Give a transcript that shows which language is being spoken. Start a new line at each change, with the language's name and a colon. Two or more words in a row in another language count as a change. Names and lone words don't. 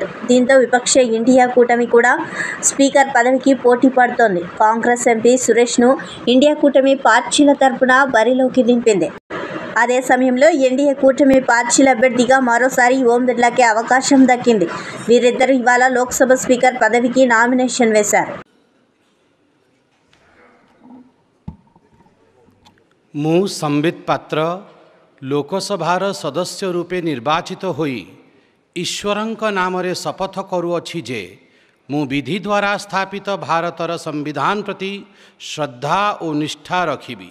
Telugu: దీంతో విపక్ష ఇండియా కూటమి కూడా స్పీకర్ పదవికి పోటీ పడుతోంది. కాంగ్రెస్ ఎంపీ సురేష్ను ఇండియా కూటమి పార్టీల తరపున బరిలోకి దింపింది. అదే సమయంలో ఎన్డీఏ కూటమి పార్టీల అభ్యర్థిగా మరోసారి ఓం బిర్లాకే అవకాశం దక్కింది. వీరిద్దరూ ఇవాళ లోక్సభ స్పీకర్ పదవికి నామినేషన్ వేశారు.
Odia: ମୁ ସମ୍ବିତ ପାତ୍ର ଲୋକସଭାର ସଦସ୍ୟ ରୂପେ ନିର୍ବାଚିତ ହୋଇ ଈଶ୍ୱରଙ୍କ ନାମରେ ଶପଥ କରୁଅଛି ଯେ ମୁ ବିଧି ଦ୍ୱାରା ସ୍ଥାପିତ ଭାରତର ସମ୍ବିଧାନ ପ୍ରତି ଶ୍ରଦ୍ଧା ଓ ନିଷ୍ଠା ରଖିବି।